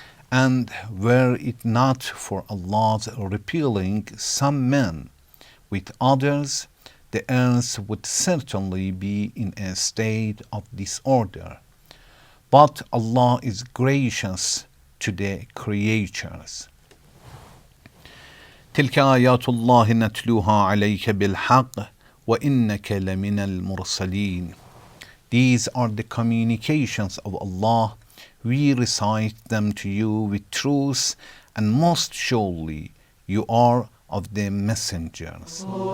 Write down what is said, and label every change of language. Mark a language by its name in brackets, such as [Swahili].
[English] And were it not for Allah's repelling some men with others, the earth would certainly be in a state of disorder. But Allah is gracious to the creatures. [Arabic] تلك آيات الله نتلوها عليك بالحق وإنك لمن المرسلين. [English] These are the communications of Allah. We recite them to you with truth, and most surely you are of the messengers.